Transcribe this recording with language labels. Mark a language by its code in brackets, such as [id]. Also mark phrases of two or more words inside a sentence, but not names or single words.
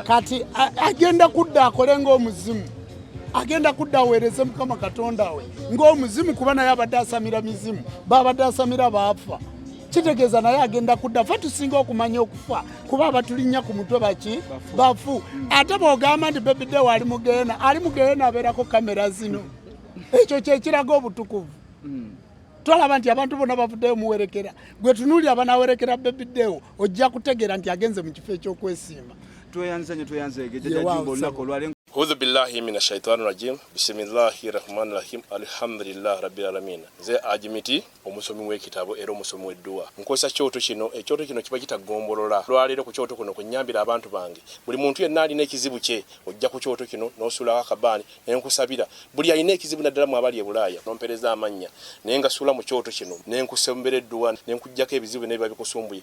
[lg] kati agenda kudda akole ng'omuzimu agenda kudda aweereze Mukama Katonda we ng'omuzimu kuba naye abadde asamira mizimu babadde asamira baafa kitegeeza naye agenda kudda fe tusinga okumanya okufa kuba abatulinnya ku mutwe baki bafu ate bw'ogamba nti Babydewo ali mu Geyeena abeerako kamera zino ekyo kyekiraga obutukuvu tolaba nti abantu bonna bavuddeyo muwerekera gwe tunuuli abanawerekera Babydewo ojja kutegeera nti agenze mu kifo eky'okwesimba tweyanze gejejajumba olunaku olwaleero [ar] أعوذ بالله من الشيطان الرجيم. بسم الله الرحمن الرحيم. الحمد لله رب العالمين. [lg] Ze ajimiti omusomi w'ekitabo era omusomi w'edduwa. Nkosa kyoto kino, ekyoto kino kiba kitagombolola. Lwaleero ku kyoto kuno kunyambira abantu bange. Buli muntu yenna alina ekizibu kye, ojja ku kyoto kino n'osula akabaani ne nkusabira. Buli alina ekizibu naddala mu abali e Bulaaya n'ompereza amannya. Ne ngasula mu kyoto kino ne nkusembera edduwa ne nkujjako ebizibu ne biba bikusumbuye.